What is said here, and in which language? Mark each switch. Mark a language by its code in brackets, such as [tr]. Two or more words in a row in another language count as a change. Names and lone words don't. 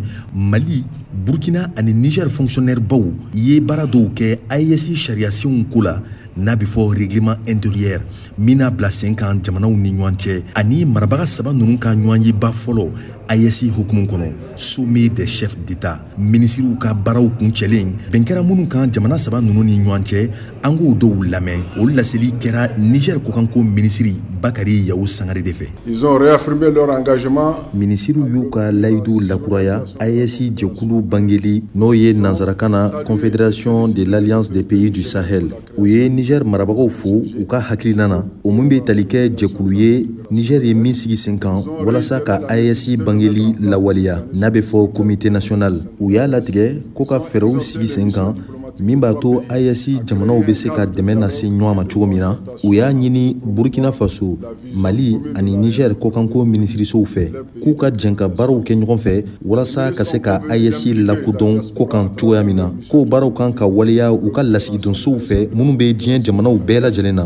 [bm] Mali, Burkina ani Niger fonctionnaire baw ye baara dɔw kɛ AES sariyasenw ko la n'a bɛ fɔ [fr] règlement intérieur [bm] min n'a bila sen kan jamanaw ni ɲɔgɔn cɛ ani marabaga saba ninnu ka ɲɔgɔn ye ba fɔlɔ AES hukumu kɔnɔ [fr] sommet des chefs d'État [bm] ministrew ka baaraw kuncɛlen bɛn kɛra minnu kan jamana saba ninnu ni ɲɔgɔn cɛ an k'o dɔw lamɛn o laseli kɛra Niger kokanko ministre Bakari Yao Sangare de fɛ. [fr] Ils ont réaffirmé leur engagement. [bm] Ministrew y'u ka layidu lakuraya AES jɛkulu bangeli n'o ye nanzarakan na Confédération de l'Alliance des pays du Sahel u ye Niger marabagaw fo u ka hakilina na o mun bɛ tali kɛ jɛkulu ye Niger ye min sigi sen kan walasa ka AES bangeli lawaliya n'a bɛ fɔ [fr] comité national [bm] u y'a latigɛ ko ka fɛɛrɛw sigi sen kan min b'a to AES jamanaw bɛ se ka dɛmɛ lase ɲɔgɔn ma cogo min na u y'a ɲini Burkina Faso, Mali ani Niger kokanko ministrisow fɛ k'u ka jɛn ka baaraw kɛ ɲɔgɔn fɛ walasa ka se ka AES lakodɔn kokan cogoya min na k'o baaraw kan ka waliya u ka lasigidonsow fɛ minnu bɛ diɲɛ jamanaw bɛɛ lajɛlen na.